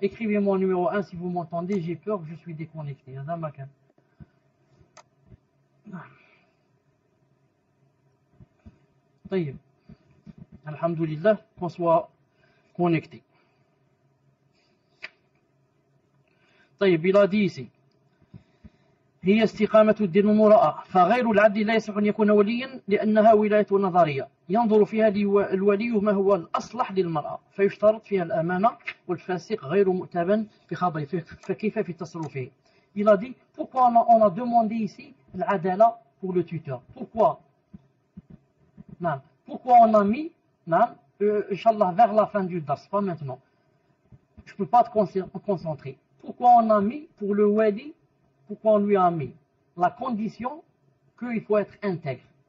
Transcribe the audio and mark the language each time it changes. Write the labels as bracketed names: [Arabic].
[French] Écrivez-moi numéro 1 si vous m'entendez, j'ai peur que je suis déconnecté. Alhamdulillah, qu'on soit connecté. Il a dit ici [Arabic] هي استقامة الدين والمراءة فغير العدل لا يصح أن يكون وليا لأنها ولاية نظرية ينظر فيها الولي ما هو الأصلح للمرأة فيشترط فيها الأمانة والفاسق غير مؤتمن بخبره فكيف في تصرفه. [French] Il a dit pourquoi on a demandé ici l'adala pour le tuteur. Pourquoi on a mis Inch'Allah vers la fin du dars, pas maintenant. Je ne peux pas te concentrer. pourquoi on a mis pour le wali, pourquoi on lui a mis la condition qu'il faut être intègre.